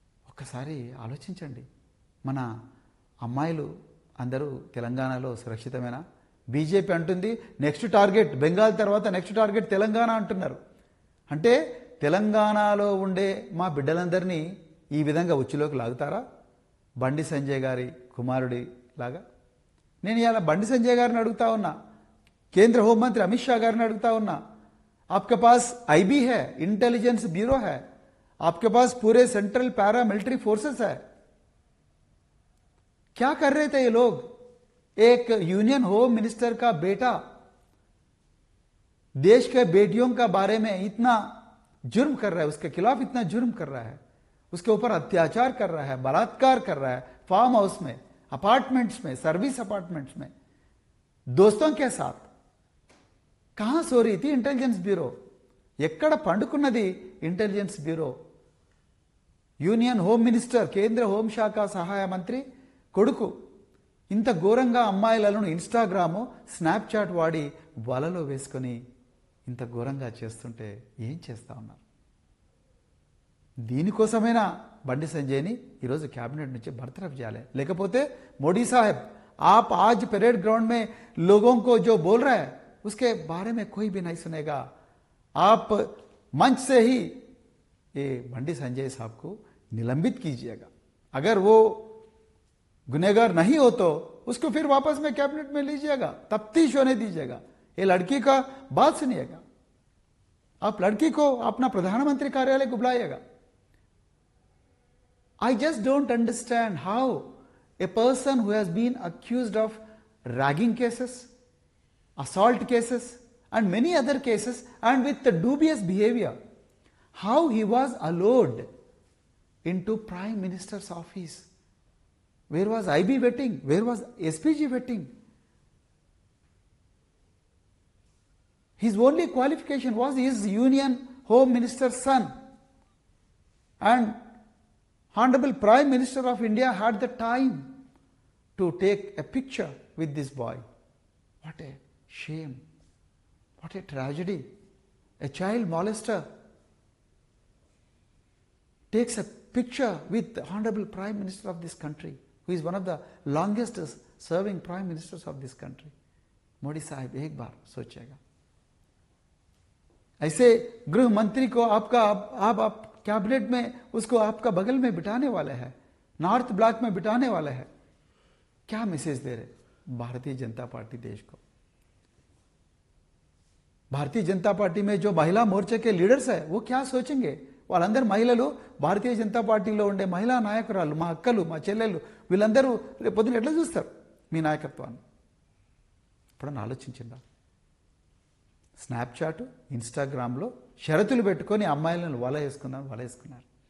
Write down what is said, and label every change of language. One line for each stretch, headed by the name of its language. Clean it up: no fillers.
Telugu: ఒక్కసారి ఆలోచించండి, మన అమ్మాయిలు అందరూ తెలంగాణలో సురక్షితమేనా? బీజేపీ అంటుంది నెక్స్ట్ టార్గెట్ బెంగాల్ తర్వాత నెక్స్ట్ టార్గెట్ తెలంగాణ అంటున్నారు. అంటే తెలంగాణలో ఉండే మా బిడ్డలందరినీ ఈ విధంగా ఉచ్చులోకి లాగుతారా బండి సంజయ్ గారి కుమారుడి లాగా? నేను ఇలా బండి సంజయ్ గారిని అడుగుతా ఉన్నా,
Hindi: కేంద్ర హోంమంత్రి అమిత్ షా గారిని అడుగుతా ఉన్నా, आपके पास आईबी है, इंटेलिजेंस ब्यूरो है, आपके पास पूरे सेंट्रल पैरा मिलिट्री फोर्सेस है, क्या कर रहे थे ये लोग? एक यूनियन होम मिनिस्टर का बेटा देश के बेटियों का बारे में इतना जुर्म कर रहा है, उसके खिलाफ इतना जुर्म कर रहा है, उसके ऊपर अत्याचार कर रहा है, बलात्कार कर रहा है, फार्म हाउस में, अपार्टमेंट्स में, सर्विस अपार्टमेंट्स में, दोस्तों के साथ. कहां सो रही थी इंटेलिजेंस ब्यूरो?
Telugu: ఎక్కడ పండుకున్నది intelligence bureau? Union home minister, కేంద్ర హోంశాఖ సహాయ మంత్రి కొడుకు ఇంత ఘోరంగా అమ్మాయిలను ఇన్స్టాగ్రాము, స్నాప్చాట్ వాడి వలలో వేసుకొని ఇంత ఘోరంగా చేస్తుంటే ఏం చేస్తా ఉన్నారు? దీనికోసమైనా బండి సంజయ్ని ఈరోజు कैबिनेट నుంచి బర్తరఫ్ చేయాలి. లేకపోతే
Hindi: మోడీ साहब, आप आज परेड ग्राउंड में लोगों को जो बोल रहा है उसके बारे में कोई भी नहीं सुनेगा. आप मंच से ही ये बंडी संजय साहब को निलंबित कीजिएगा। अगर वो गुनहगार नहीं हो तो उसको फिर वापस में कैबिनेट में लीजिएगा, तफ्तीश होने दीजिएगा। ये लड़की का बात सुनिएगा, आप लड़की को अपना प्रधानमंत्री कार्यालय को बुलाइएगा।
English: I just don't understand how a person who has been accused of ragging cases, assault cases, and many other cases, and with the dubious behavior, how he was allowed into Prime Minister's office. Where was IB vetting? Where was SPG vetting? His only qualification was he is Union Home Minister's son. And Honorable Prime Minister of India had the time to take a picture with this boy. What a shame. What a tragedy. A child molester takes a picture with the Honorable Prime Minister of this country, who is one of the longest serving Prime Ministers of this country.
Hindi: Modi साहब एक बार सोचिएगा। ऐसे गृह मंत्री को आप cabinet में उसको आपका बगल में बिठाने वाले हैं, नॉर्थ ब्लॉक में बिठाने वाले हैं। क्या मैसेज दे रहे भारतीय जनता पार्टी देश को? भारतीय जनता पार्टी में जो महिला मोर्चे के लीडर्स है वो क्या सोचेंगे?
Telugu: వాళ్ళందరూ మహిళలు, భారతీయ జనతా పార్టీలో ఉండే మహిళా నాయకురాలు, మా అక్కలు, మా చెల్లెళ్ళు, వీళ్ళందరూ రేపు పొద్దున ఎట్లా చూస్తారు మీ నాయకత్వాన్ని? ఇప్పుడు ఆలోచించిందా? స్నాప్చాట్, ఇన్స్టాగ్రామ్లో షరతులు పెట్టుకొని అమ్మాయిలను వలేసుకున్నారు.